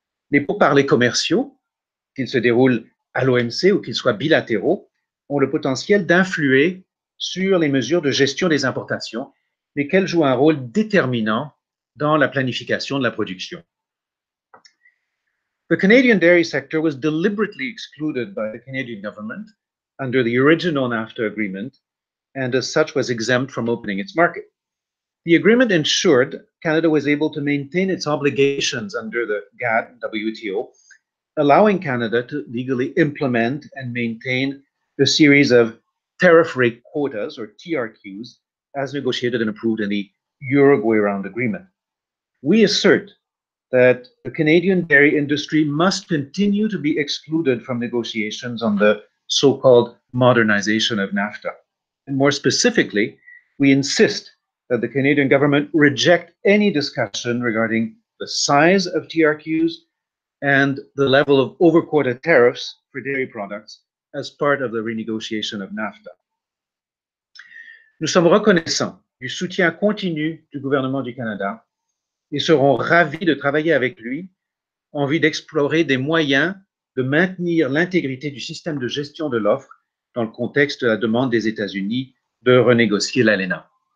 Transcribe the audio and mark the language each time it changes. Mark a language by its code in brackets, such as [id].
[fr] Les pourparlers commerciaux, qu'ils se déroulent à l'OMC ou qu'ils soient bilatéraux, ont le potentiel d'influer sur les mesures de gestion des importations, lesquelles jouent un rôle déterminant dans la planification de la production. [en] The Canadian dairy sector was deliberately excluded by the Canadian government under the original NAFTA agreement, and as such was exempt from opening its market. The agreement ensured Canada was able to maintain its obligations under the GATT and WTO, allowing Canada to legally implement and maintain a series of tariff rate quotas, or TRQs, as negotiated and approved in the Uruguay Round Agreement. We assert that the Canadian dairy industry must continue to be excluded from negotiations on the so-called modernization of NAFTA. And more specifically, we insist that the Canadian government reject any discussion regarding the size of TRQs, and the level of over-quota tariffs for dairy products as part of the renegotiation of NAFTA. [fr] Nous sommes reconnaissants du soutien continu du gouvernement du Canada et serons ravis de travailler avec lui en vue d'explorer des moyens de maintenir l'intégrité du système de gestion de l'offre dans le contexte de la demande des États-Unis de renégocier l'ALENA.